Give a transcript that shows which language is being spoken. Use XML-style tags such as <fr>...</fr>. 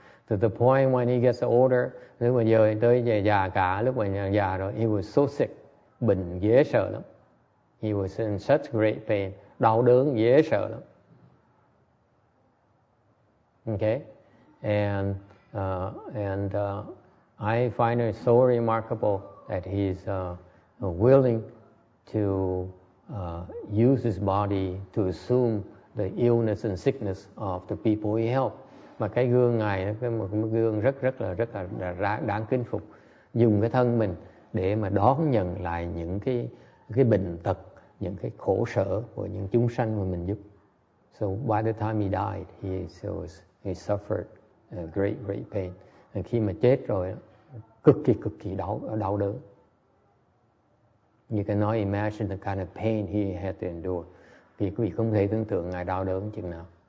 <en>To the point when he gets older,</en> <vi>lúc mà giờ tới già cả, lúc mà già rồi,</vi> <en>he was so sick,</en> <vi>bệnh dễ sợ lắm.</vi> <en>He was in such great pain,</en> <vi>đau đớn dễ sợ lắm.</vi> <en>Okay, and I find it so remarkable that he's willing to use his body to assume the illness and sickness of the people he helped.</en> <vi>Mà cái gương ngài, một gương rất là đáng kính phục, dùng cái thân mình để mà đón nhận lại những cái bệnh tật, những cái khổ sở của những chúng sanh mà mình giúp.</vi> <en>So by the time he died, he suffered great pain.</en> <vi>And khi mà chết rồi, cực kỳ đau đớn.</vi> <en>You cannot imagine the kind of pain he had to endure.</en> <vi>Vì quý vị không thể tưởng tượng ngài đau đớn chừng nào.</vi>